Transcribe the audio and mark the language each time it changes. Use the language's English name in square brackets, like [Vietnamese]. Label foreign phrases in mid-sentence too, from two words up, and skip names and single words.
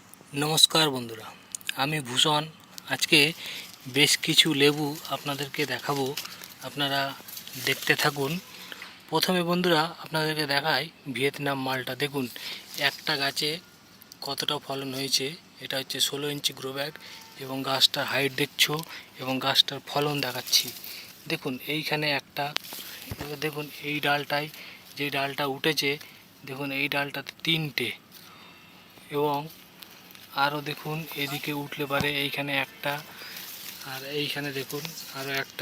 [Bangla] নমস্কার বন্ধুরা আমি ভূষণ আজ কে বেশ কিছু লেবু আপনাদেরকে দেখাবো। আপনারা দেখতে থাকুন। প্রথমে বন্ধুরা আপনাদেরকে দেখাই ভিয়েতনাম মালটা দেখুন একটা গাছে কতটা ফলন হয়েছে। এটা হচ্ছে 16 ইঞ্চি [English] grow bag [Bangla] এবং গাছটার হাইট দেখছো এবং গাছটার ফলন দেখাচ্ছি। देखुन এইখানে একটা देखुन এই ডালটায় যে ডালটা উঠেছে দেখুন এই ডালটাতে তিনটে এবং আরো দেখুন এদিকে উঠলে পারে এইখানে একটা আর এইখানে দেখুন আরো একটা।